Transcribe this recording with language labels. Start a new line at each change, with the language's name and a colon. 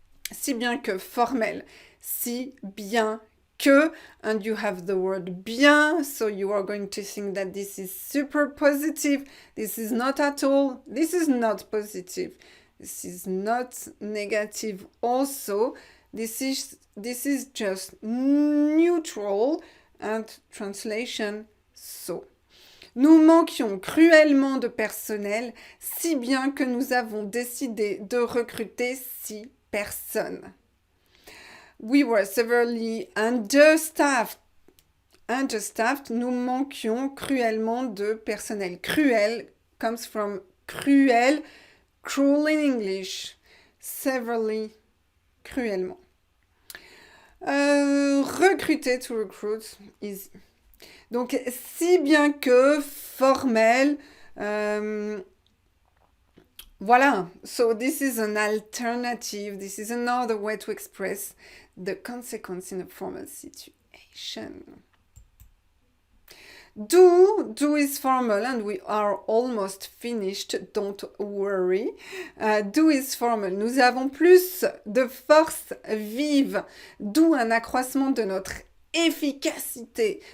French: Si bien que, formel. Si bien que,
English: and you have the word bien, so you are going to think that this is super positive. This is not at all. This is not positive. This is not negative also. This is just neutral, and translation, so.
French: Nous manquions cruellement de personnel, si bien que nous avons décidé de recruter 6 personnes.
English: We were severely understaffed.
French: Nous manquions cruellement de personnel.
English: Cruel comes from cruel, cruel in English. Severely, cruellement. Recruter, to recruit, easy.
French: Donc, si bien que, formel, voilà.
English: So this is an alternative. This is another way to express the consequence in a formal situation. Do is formal, and we are almost finished, don't worry. Do is formal.
French: Nous avons plus de force vive, d'où un accroissement de notre efficacité.